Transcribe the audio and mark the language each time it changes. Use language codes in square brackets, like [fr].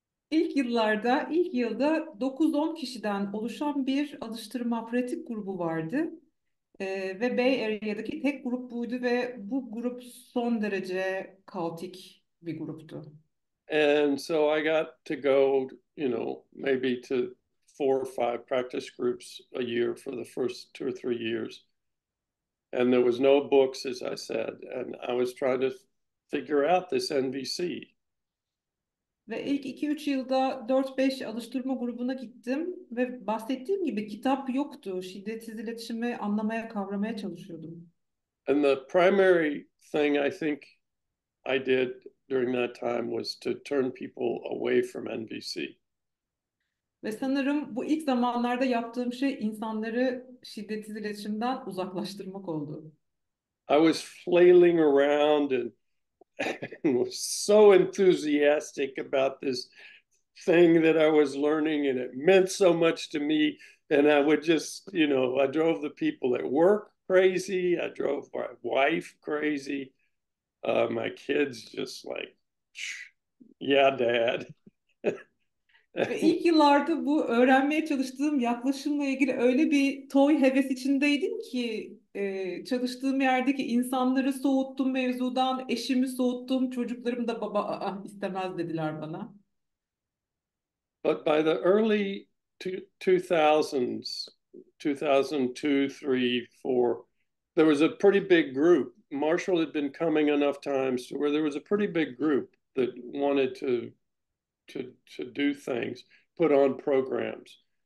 [tr] İlk yılda 9-10 kişiden oluşan bir alıştırma pratik grubu vardı. Ve Bay Area'daki tek grup buydu ve bu grup son derece kaotik bir gruptu. [en] And so I got to go, maybe to 4 or 5 practice groups a year for the first 2 or 3 years. And there was no books, as I said, and I was trying to figure out this NVC. [tr] Ve ilk 2-3 yılda 4-5 alıştırma grubuna gittim ve bahsettiğim gibi kitap yoktu. Şiddetsiz iletişimi anlamaya, kavramaya çalışıyordum. [en] And the primary thing I think I did during that time was to turn people away from NVC. [tr] Ve sanırım bu ilk zamanlarda yaptığım şey insanları şiddetsiz iletişimden uzaklaştırmak oldu. [en] I was flailing around and was so enthusiastic about this thing that I was learning, and it meant so much to me. And I would just, I drove the people at work crazy. I drove my wife crazy. My kids just like, yeah, Dad. [tr] Ve ilk yıllarda bu öğrenmeye çalıştığım yaklaşımla ilgili öyle bir toy heves içindeydim ki çalıştığım yerdeki insanları soğuttum mevzudan, eşimi soğuttum, çocuklarım da baba istemez dediler bana. [en] But by the early 2000s, 2002, 3, 4, there was a pretty big group. Marshall had been coming enough times to where there was a pretty big group that wanted to do things, put on programs.